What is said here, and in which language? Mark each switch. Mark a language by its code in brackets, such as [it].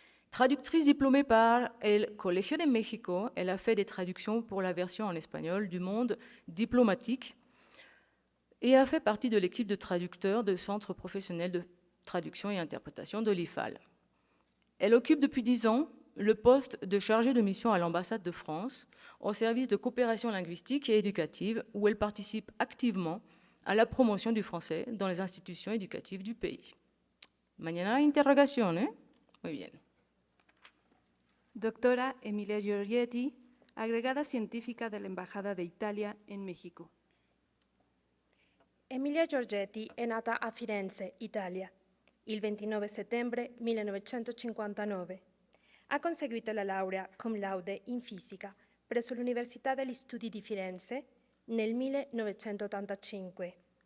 [fr] Traductrice diplômée par el Colegio de México, elle a fait des traductions pour la version en espagnol du Monde diplomatique et a fait partie de l'équipe de traducteurs de Centre professionnel de traduction et interprétation de l'IFAL. Elle occupe depuis 10 ans le poste de chargée de mission à l'ambassade de France au service de coopération linguistique et éducative, où elle participe activement à la promotion du français dans les institutions éducatives du pays. [es] Mañana interrogación, ¿eh? Muy bien. Doctora Emilia Giorgetti, agregada científica de la Embajada de Italia en México. [it] Emilia Giorgetti è nata a Firenze, Italia. il 29 settembre 1959. Ha conseguito la laurea cum laude in fisica presso l'Università degli Studi di Firenze nel 1985.